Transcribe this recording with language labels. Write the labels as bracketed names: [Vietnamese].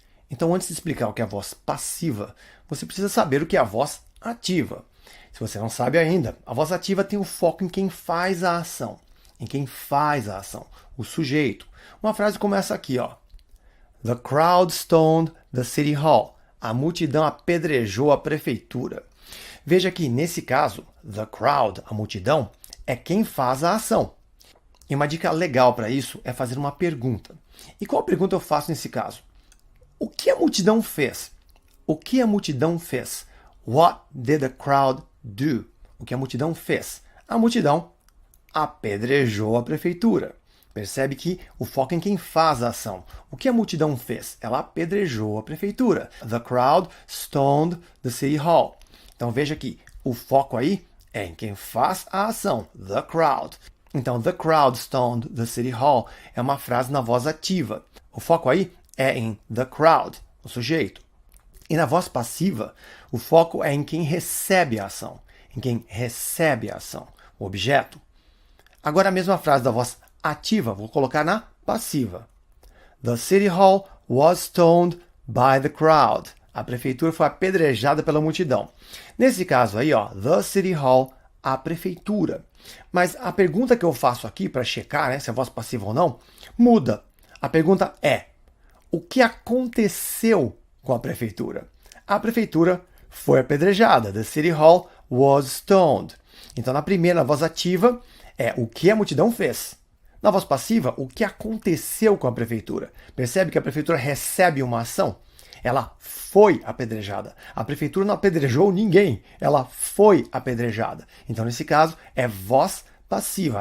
[Portuguese] Então antes de explicar o que é a voz passiva, você precisa saber o que é a voz ativa. Se você não sabe ainda, a voz ativa tem o foco em quem faz a ação. Em quem faz a ação, o sujeito. Uma frase começa aqui, ó. [English] The crowd stoned the city hall. [Portuguese] A multidão apedrejou a prefeitura. Veja que, nesse caso, [English] the crowd, [Portuguese] a multidão, é quem faz a ação. E uma dica legal para isso é fazer uma pergunta. E qual pergunta eu faço nesse caso? O que a multidão fez? O que a multidão fez? [English] What did the crowd do? [Portuguese] O que a multidão fez? A multidão apedrejou a prefeitura. Percebe que o foco é em quem faz a ação. O que a multidão fez? Ela apedrejou a prefeitura. [English] The crowd stoned the city hall. [Portuguese] Então veja que o foco aí é em quem faz a ação. [English] The crowd. [Portuguese] Então, [English] the crowd stoned the city hall [Portuguese] é uma frase na voz ativa. O foco aí é em [English] the crowd, [Portuguese] o sujeito. E na voz passiva, o foco é em quem recebe a ação. Em quem recebe a ação, o objeto. Agora a mesma frase da voz ativa, vou colocar na passiva. [English] The city hall was stoned by the crowd. [Portuguese] A prefeitura foi apedrejada pela multidão. Nesse caso aí, ó, [English] the city hall, [Portuguese] a prefeitura. Mas a pergunta que eu faço aqui para checar, né, se é voz passiva ou não, muda. A pergunta é: o que aconteceu com a prefeitura? A prefeitura foi apedrejada. [English] The city hall was stoned. [Portuguese] Então, na primeira, na voz ativa, é o que a multidão fez. Na voz passiva, o que aconteceu com a prefeitura. Percebe que a prefeitura recebe uma ação? Ela foi apedrejada. A prefeitura não apedrejou ninguém. Ela foi apedrejada. Então, nesse caso, é voz passiva.